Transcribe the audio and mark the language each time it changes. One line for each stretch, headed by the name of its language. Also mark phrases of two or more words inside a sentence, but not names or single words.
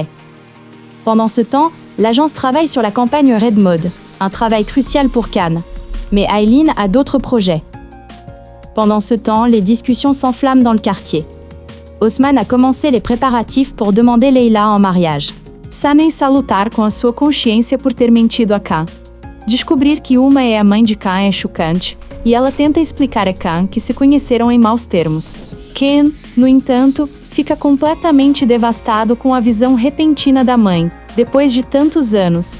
French: Pendant ce temps, l'agence travaille sur la campagne Red Mode, un travail crucial pour Khan. Mais Aileen a d'autres projets. Pendant ce temps, les discussions s'enflamment dans le quartier. Osman a commencé les préparatifs pour demander Leila en mariage.
Portuguese: Sanem está a lutar com a sua consciência por ter mentido a Khan. Descobrir que Uma é a mãe de Khan é chocante, e ela tenta explicar a Khan que se conheceram em maus termos. Ken, no entanto, fica completamente devastado com a visão repentina da mãe, depois de tantos anos.